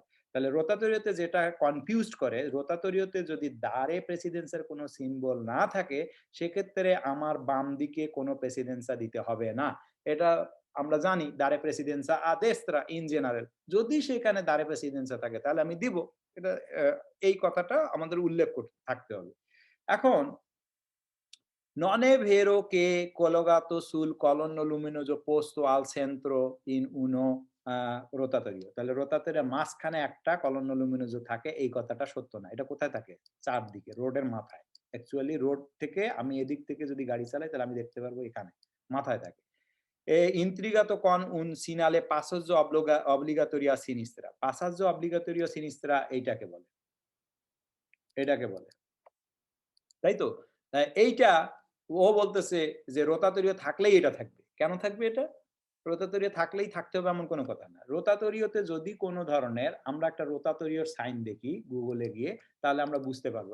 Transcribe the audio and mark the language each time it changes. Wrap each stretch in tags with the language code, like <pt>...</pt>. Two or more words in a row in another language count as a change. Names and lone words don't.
<bn>তাহলে রোতাতরিওতে যেটা কনফিউজড করে, রোতাতরিওতে যদি</bn> <it>dare precedenza</it> <bn>কোন সিম্বল না থাকে, সেক্ষেত্রে আমার বাম দিকে কোনো প্রেসিডেন্সা দিতে হবে না। এটা আমরা জানি</bn> <it>dare precedenza a destra</it> <en>in general.</en> <bn>যদি সেখানে</bn> <it>dare precedenza</it> <bn>থাকে তাহলে আমি দিব। এটা এই কথাটা আমাদের উল্লেখ থাকতে হবে।</bn> <it>এখন non è vero che collegato sul colonno luminoso posto al centro in uno রোতাতরিও।</it> <bn>তাহলে রোতাতরিয়ার মাঝখানে একটা</bn> <it>colonna luminosa</it> <bn>থাকে, এই কথাটা সত্য না। এটা কোথায় থাকে? ৪ দিকে, রোডের মাথায়। অ্যাকচুয়ালি রোড থেকে আমি এদিক থেকে যদি গাড়ি চালাই তাহলে আমি দেখতে পারবো এখানে, মাথায় থাকে।</bn> <it>intrigato con un segnale passaggio obbligatorio a sinistra. Passaggio obbligatorio a sinistra</it> <bn>এইটাকে বলে। এটাকে বলে। তাই তো? এইটা ও বলতেছে যে রোতাতরিও থাকলেই এটা থাকবে। কেন থাকবে এটা? রোতাতরিও থাকলেই থাকতে হবে এমন কোনো কথা না। রোতাতরিওতে যদি কোনো ধরনের আমরা একটা রোতাতরিওর সাইন দেখি Google এ গিয়ে, তাহলে আমরা বুঝতে পারবো।</bn>